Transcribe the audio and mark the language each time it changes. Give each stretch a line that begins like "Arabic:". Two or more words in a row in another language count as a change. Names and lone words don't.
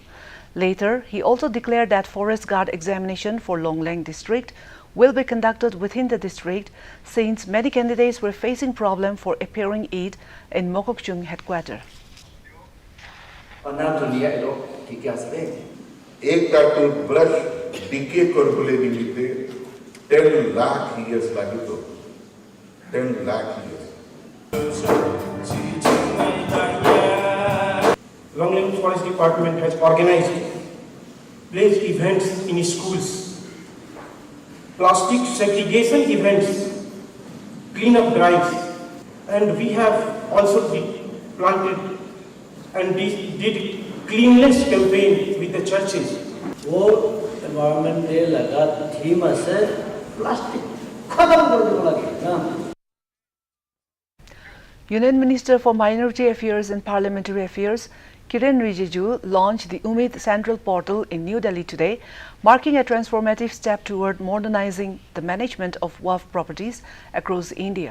English: Later, he also declared that Forest Guard examination for Longlang district will be conducted within the district, since many candidates were facing problem for appearing it in Mokokchung headquarters.
Naga Pidgin: एकटा टूथब्रश डिके करबले निमित्ते 10 लाख years लागितो 10 लाख years.
English: Longland Forest Department has organized pledge events in schools, plastic segregation events, cleanup drives, and we have also planted and did cleanliness campaign with the churches.
Naga Pidgin: वो
English: environment day
Naga Pidgin: लगा theme से plastic खत्म करने को लगे ना.
English: Union Minister for Minority Affairs and Parliamentary Affairs Kiren Rijiju launched the Umid Central Portal in New Delhi today, marking a transformative step toward modernizing the management of Waqf properties across India.